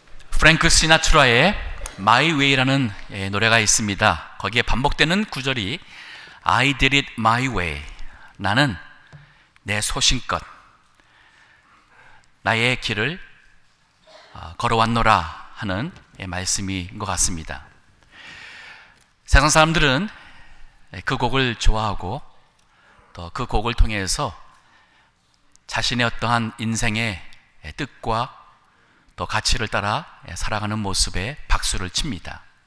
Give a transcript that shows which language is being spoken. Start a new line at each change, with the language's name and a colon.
Korean: 프랭크 시나트라의 My Way라는 노래가 있습니다. 거기에 반복되는 구절이
English: I did it my way.
Korean: 나는 내 소신껏 나의 길을 걸어왔노라 하는 말씀인 것 같습니다. 세상 사람들은 그 곡을 좋아하고 또 그 곡을 통해서 자신의 어떠한 인생의 뜻과 또 가치를 따라 살아가는 모습에 박수를 칩니다.